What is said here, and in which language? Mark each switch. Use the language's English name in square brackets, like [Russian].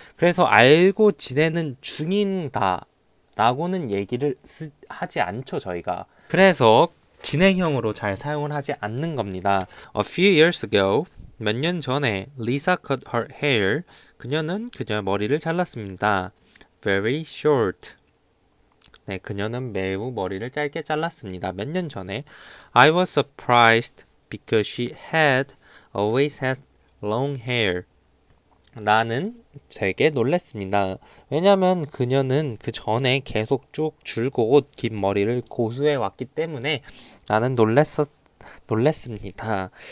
[Korean] 그래서 알고 지내는 중인다 라고는 얘기를 하지 않죠, 저희가. 그래서 진행형으로 잘 사용을 하지 않는 겁니다. [English] A few years ago, [Korean] 몇 년 전에 [English] Lisa cut her hair. [Korean] 그녀는 그녀의 머리를 잘랐습니다. [English] Very short. [Korean] 네, 그녀는 매우 머리를 짧게 잘랐습니다. 몇 년 전에 [English] I was surprised because she had always had long hair. [Korean] 나는 되게 놀랐습니다. 왜냐면 그녀는 그 전에 계속 쭉 줄곧 긴 머리를 고수해 왔기 때문에 나는 놀랬습니다.